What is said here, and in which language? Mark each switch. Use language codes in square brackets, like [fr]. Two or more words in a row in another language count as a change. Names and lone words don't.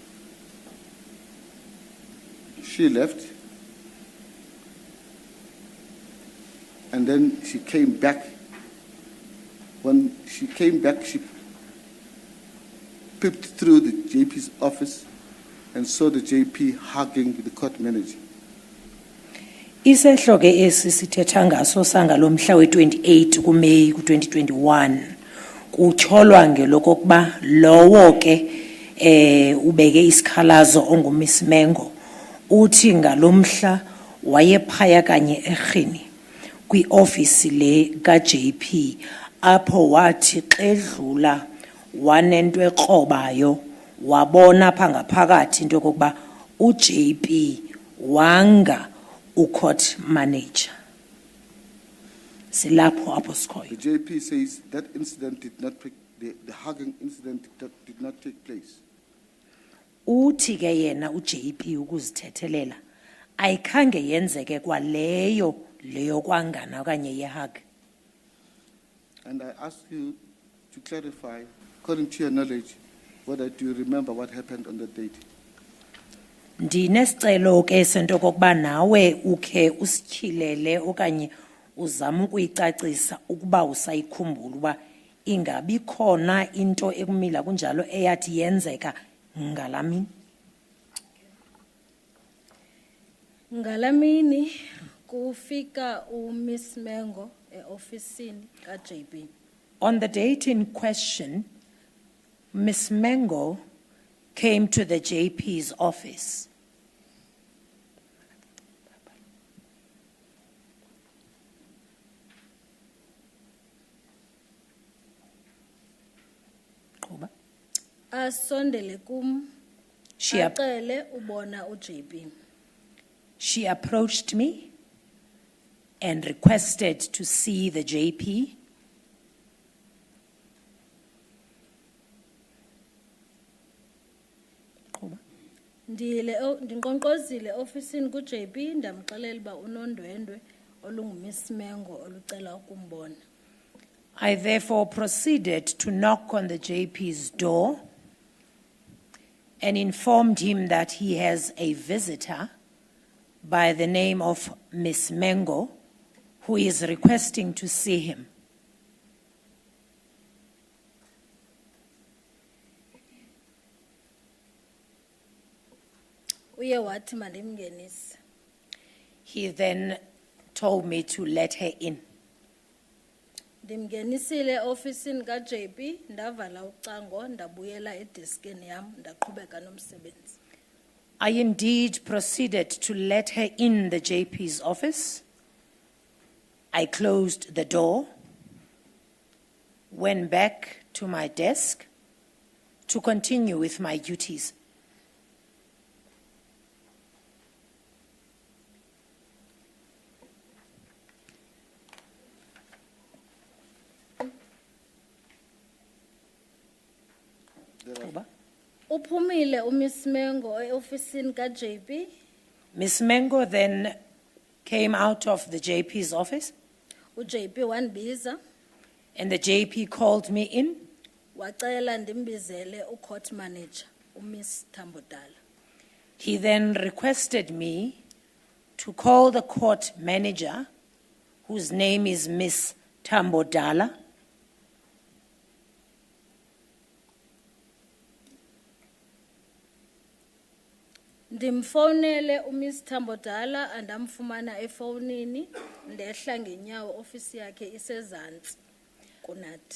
[en] She left, and then she came back. When she came back, she peeped through the JP's office and saw the JP hugging the court manager. [xh] Isehloke esi sithetha ngaso sangalomhla we-28 kuMeyi ku-2021 kutyholwa ngelokokuba lowo ke ubeke isikhalazo onguMiss Mengo uthi ngalomhla wayephaya kanye erhini kwiofisi le kaJP apho wathi xedlula wanento ekrobayo wabona pha ngaphakathi into kokuba uJP wanga [en] court manager. [xh] Silapho apho sikhoyo. [en] The JP says that incident did not the hugging incident did not take place. [xh] Uthi ke yena uJP ukuzithethelela ayikhange yenzeke kwaleyo kwangana okanye yehug. [en] And I ask you to clarify, according to your knowledge, whether do you remember what happened on that date? [xh] Ndinesicelo ke sento kokuba nawe ukhe usityhilele okanye uzama ukuyicacisa ukuba usayikhumbula uba ingabi khona into ekumila kunjalo eyathi yenzeka ngalamini. Ngalamini kufika uMiss Mengo eofisini kaJP. [en] On the date in question, Miss Mengo came to the JP's office. [xh] Asondele kum acele ubona uJP. [en] She approached me and requested to see the JP. [xh] Ndinqonqozile ofisini kuJP ndamxelela uba unondwendwe olunguMiss Mengo olucela ukumbona. [en] I therefore proceeded to knock on the JP's door and informed him that he has a visitor by the name of Miss Mengo, who is requesting to see him. [xh] Uye wathi mandimngenise. [en] He then told me to let her in. [xh] Ndimngenisile ofisini kaJP, ndavala ucango, ndabuyela edeskini yam, ndaqhubeka nomsebenzi. [en] I indeed proceeded to let her in the JP's office. I closed the door, went back to my desk to continue with my duties. [xh] Uba. Uphumile uMiss Mengo eofisini kaJP, [en] Miss Mengo then came out of the JP's office, [xh] uJP wandibiza, [en] and the JP called me in. [xh] wacela ndimbizele ucourt manager, uMiss Tambodala. [en] He then requested me to call the court manager, whose name is Miss Tambodala, [xh] Ndimfonele uMiss Tambodala andamfumana efonini, ndehla ngenyawo ofisi yakhe isezantsi kunathi.